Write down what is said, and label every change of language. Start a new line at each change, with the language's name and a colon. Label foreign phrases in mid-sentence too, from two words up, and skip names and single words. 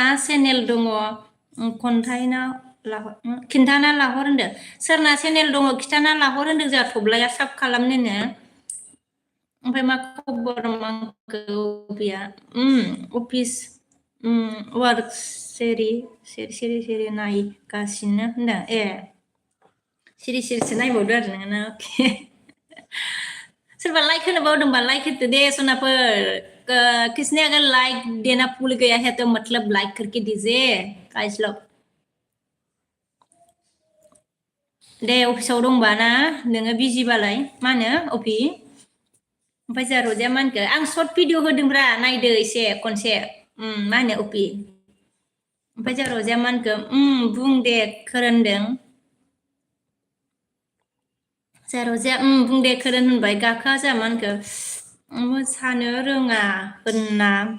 Bodo: चेनेल दङ खन्थाइना खिन्थाना लाहर होनदो सोरना चेनेल दङ खिन्थाना लाहर होनदों जोंहा थब्लाया साब खालामनोनो ओमफ्राय मा खबर माखौ बिया
English: office work
Bodo: सिरि नायगासिनो होनदों सिरि नायबावदो आरो नोङो ना अके सोरबा लाइक होनो बावदोंबा लाइक होदो दे सनाफोर किसने
Hindi: अगर लाइक देना भूल गया है तो मतलब लाइक करके दीजिए गाइस लोग
Bodo: दे अफिसाव दंबा ना नोङो बिजिबालाय मा होनो अफि ओमफ्राय जोंहा रजाया मा होनखो आं
English: short video
Bodo: होदोंब्रा नायदो एसे खनसे मा होनो अफि ओमफ्राय जोंहा रजाया मा होनखो बुं दे खोरोनदों जोंहा रजाया बुं दे खोरोन होनबाय गाखोआ जोंहा मा होनखो मोसानो रोङा होनना